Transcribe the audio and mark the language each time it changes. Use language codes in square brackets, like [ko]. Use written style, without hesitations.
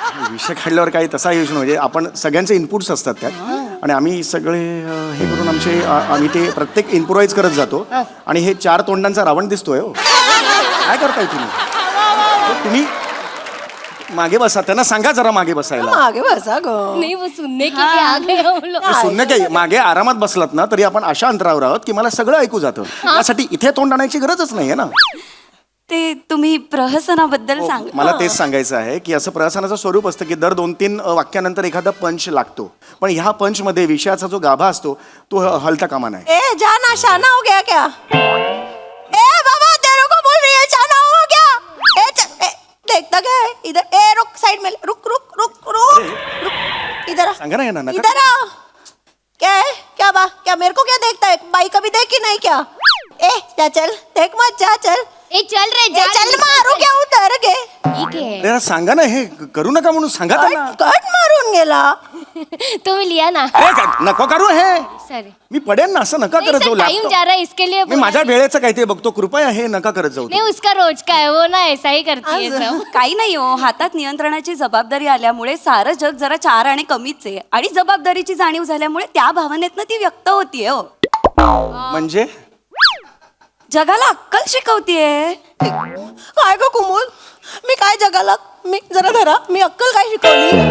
[mr] विषय काढल्यावर काही तसा यूज म्हणजे आपण सगळ्यांचे इनपुट्स असतात त्यात आणि आम्ही सगळे हे करून आम्ही ते प्रत्येक इम्प्रोवाइज करत जातो आणि हे 4 तोंडांचा रावण दिसतोय हो. काय करताय तुम्ही मागे बसा, त्यांना सांगा जरा मागे बसायला. मागे बसा ग. [hi] नहीं, वो सुनने के लिए आ गए हम लोग. [mr] शून्य काही मागे आरामात बसलात ना तरी आपण अशा अंतरावर आहोत की मला सगळं ऐकू जातं. त्यासाठी इथे तोंड आणायची गरजच नाहीये ना. ते तुम्ही प्रहसनाबद्दल सांग. मला तेच सांगायचं आहे की असं प्रहसनाचं स्वरूप असतं की दर 2-3 वाक्यानंतर एखादा पंच लागतो, पण ह्या पंच मध्ये विषयाचा जो गाभा असतो तो हलता कामा नाही. [hi] ए जाना शाना हो गया क्या? ए बाबा तेरे को बोल रही है, शाना हो गया? देखता क्या है इधर? ए रुक, साइड में रुक रुक रुक रुक रुक. इधर आ, [mr] सांगा ना यांना, नका. [hi] इधर आ. क्या है? क्या मेरे को क्या देखता है? बाई कभी देखी नहीं क्या? ए जा चल, देख मत, जा चल. ए चल रे, ए, चल मारू क्या उतर गे? ठीक है. [mr] अरे सांगा ना, हे करू नका म्हणून सांगा त्यांना. कट मारून गेला. तुम्ही लिया ना. नको करू हे, सॉरी. मी पडेन ना, असं नका करत जाऊ. [hi] टाइम जा रहा है इसके लिए. [mr] मी माझ्या वेळेचं काय ते बघतो, कृपया हे नका करत जाऊ. [hi] नहीं, उसका रोज का है, वो ना ऐसा ही करती है सब. [mr] काही नाही हो, हातात नियंत्रणाची जबाबदारी आल्यामुळे सारं जग जरा 4 आणि कमीच आहे आणि जबाबदारीची जाणीव झाल्यामुळे त्या भावनेतनं ती व्यक्त होतीये हो. म्हणजे जगाला अक्कल शिकवतीये. काय ग कुमुल, मी काय जगाला, मी जरा धरा, मी अक्कल काय शिकवली?